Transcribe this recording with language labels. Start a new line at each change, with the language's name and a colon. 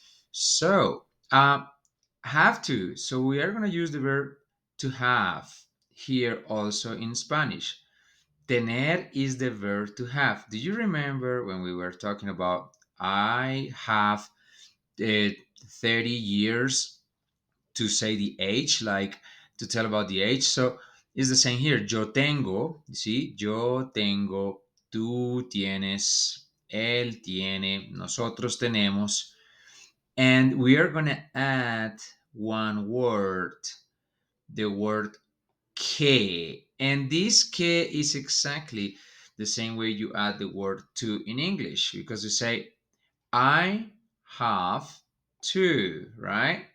English: So, have to. So we are going to use the verb to have here also in Spanish. Tener is the verb to have. Do you remember when we were talking about I have 30 years to say the age, like to tell about the age? So it's the same here.
Spanish: Yo tengo,
English: you see,
Spanish: yo tengo, tú tienes, él tiene, nosotros tenemos.
English: And we are going to add one word, the word que. And this que is exactly the same way you add the word to in English, because you say, I have to, right?